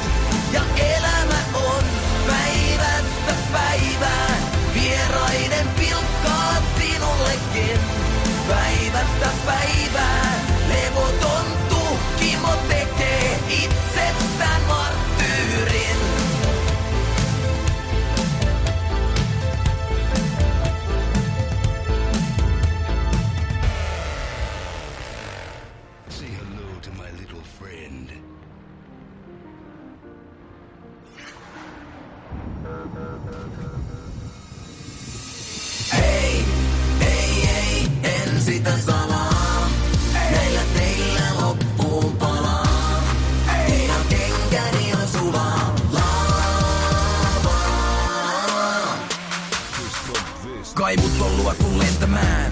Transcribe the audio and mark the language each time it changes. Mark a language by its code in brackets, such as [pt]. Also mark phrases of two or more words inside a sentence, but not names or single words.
[fi] Ja elämä on päivästä päivään, vieraiden pilkkaa sinullekin. Päivästä päivään, levoton tuhkimo tekee itsestään marttyyrin. [en] Say hello to my little friend. [fi] Hei, en sitä salaa. Näillä teillä loppuun palaa. Teidän kenkäni on sulaa. Kaivut on luotu lentämään.